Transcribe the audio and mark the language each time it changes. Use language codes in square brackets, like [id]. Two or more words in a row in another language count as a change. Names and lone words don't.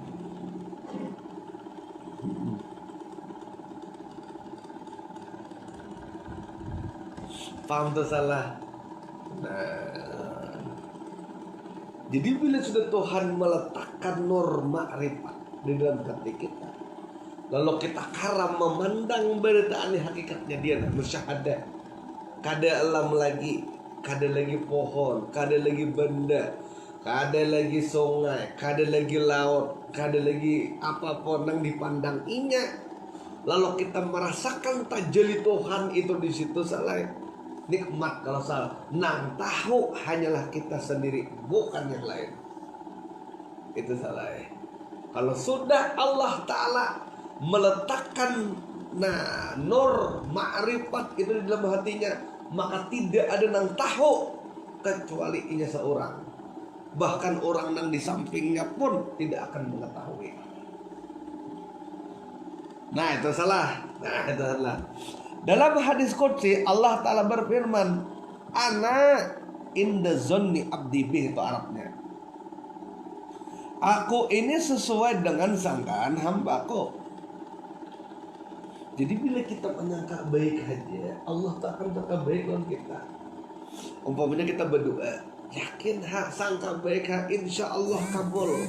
[id] Paham itu salah. Nah, jadi bila sudah Tuhan meletakkan nur ma'rifat di dalam hati kita, lalu kita karam memandang berita ini hakikatnya dia musyahadah. [bjn] Kada alam lagi, kada lagi pohon, kada lagi benda, kada lagi sungai, kada lagi laut, kada lagi apapun yang dipandang inya. [id] Lalu kita merasakan tajalli Tuhan itu di situ salah. Nikmat kalau salah. [bjn] Nang tahu hanyalah kita sendiri, bukan yang lain. [id] Itu salah. [bjn] Kalau sudah Allah Ta'ala meletakkan nur ma'rifat itu di dalam hatinya, maka tidak ada nang tahu kecuali inya seorang. [id] Bahkan orang yang di sampingnya pun tidak akan mengetahui. Nah itu salah. Dalam hadis qudsi Allah Ta'ala berfirman, [ar] أنا عند ظن عبدي بي, itu Arabnya. [id] Aku ini sesuai dengan sangkaan hambaku. Jadi bila kita menyangka baik aja, Allah tak akan sangka baik dengan kita. Umpamanya kita berdoa, yakin sangka baik [ar] إن شاء الله [id] kabul.